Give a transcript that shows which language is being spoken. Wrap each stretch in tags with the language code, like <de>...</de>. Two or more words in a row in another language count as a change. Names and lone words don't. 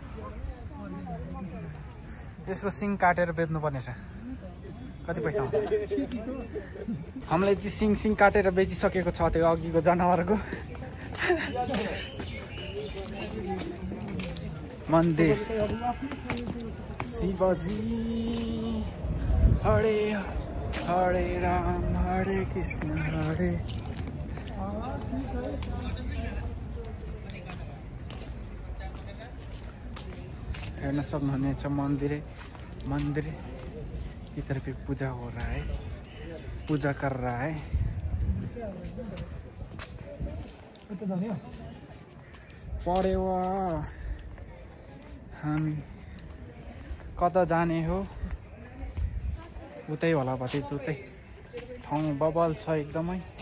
<ne>यसको सिङ काटेर बेच्नुपर्ने छ। कति पैसा आउँछ? हामीलाई चाहिँ सिङ काटेर बेचिसकेको छ त्यो अघिको जनावरको। मन्दिर शिवजी हरे हरे राम हरे कृष्ण हरे। हेर्न सक्नुहुनेछ</ne> <hi>मंदिर इधर पे पूजा हो रहा है, पूजा कर रहा है।</hi> <ne>पढ्यो हामी कता जाने हो? उतै होला भतिज। उतै ठाउँ बबल छ एकदमै।</ne>